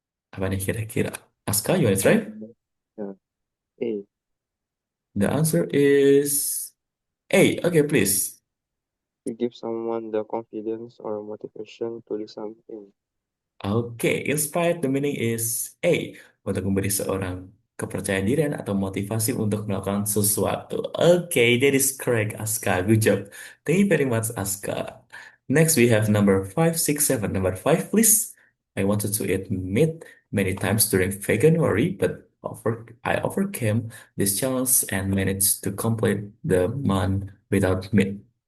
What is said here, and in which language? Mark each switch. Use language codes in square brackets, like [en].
[id] Apa nih kira-kira? [en] Aska, you want to try? Yeah. A. The answer is A. Okay, please. To give someone the confidence or motivation to do something. Oke, inspired the meaning is A. [id] Untuk memberi seorang kepercayaan diri atau motivasi untuk melakukan sesuatu. [en] Oke, that is correct, Aska. Good job. Thank you very much, Aska. Next, we have number 5, 6, 7. Number 5, please. I wanted to eat meat many times during Veganuary, but I overcame this challenge and managed to complete the month without meat.